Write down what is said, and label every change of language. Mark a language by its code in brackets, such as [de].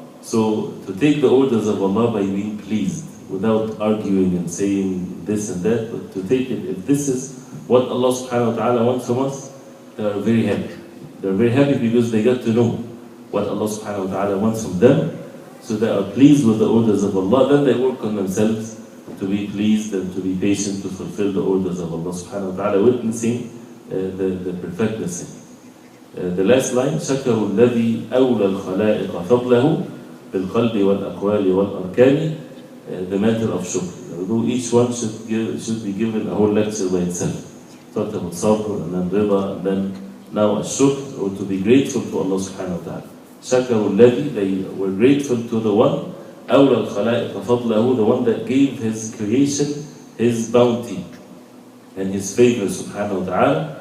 [en] So to take the orders of Allah by being pleased, without arguing and saying this and that, but to take it, if this is what Allah subhanahu wa ta'ala wants from us, they are very happy. They are very happy because they got to know what Allah subhanahu wa ta'ala wants from them. So they are pleased with the orders of Allah. Then they work on themselves to to be pleased and to be patient to fulfill the orders of Allah subhanahu wa ta'ala, witnessing the perfect blessing. The last line, [ar] شكر الذي أولى الخلائق فضله بالقلب والأقوال والأركان, [en] the matter of shukr. Although each one should be given a whole lecture by itself. Talked about sabr and then rida and then now shukr, or to be grateful to Allah subhanahu wa ta'ala. [ar] شكر الذي, [en] they were grateful to the one [ar] أولى الخلائق فضله, [en] the one that gave his creation his bounty and his favor subhanahu wa ta'ala.